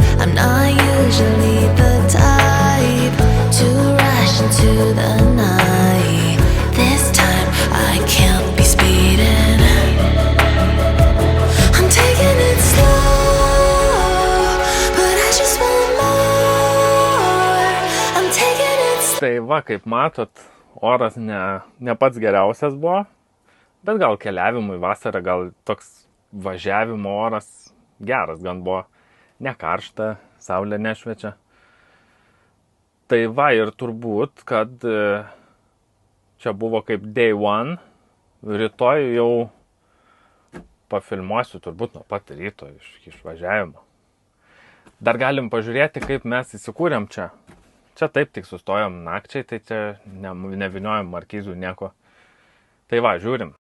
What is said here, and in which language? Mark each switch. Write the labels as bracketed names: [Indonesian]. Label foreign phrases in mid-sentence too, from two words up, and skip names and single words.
[English] I'm not usually the type to rush into the night. This time I can't be speeding. I'm taking it slow, but I just want more. I'm taking it slow. [Lithuanian] Tai va, kaip matot, oras ne pats geriausias buvo. Bet gal keliavimui vasarą, gal toks važiavimo oras geras gan buvo. Ne karšta, saulė nešviečia. Tai va ir turbūt, kad čia buvo kaip [English] day one. [Lithuanian] Rytoj jau pafilmuosiu turbūt nuo pat ryto iš išvažiavimo. Dar galim pažiūrėti, kaip mes įsikūrėm čia. Čia taip tik sustojom nakčiai, tai čia neviniojom markizų nieko. Tai va, žiūrim.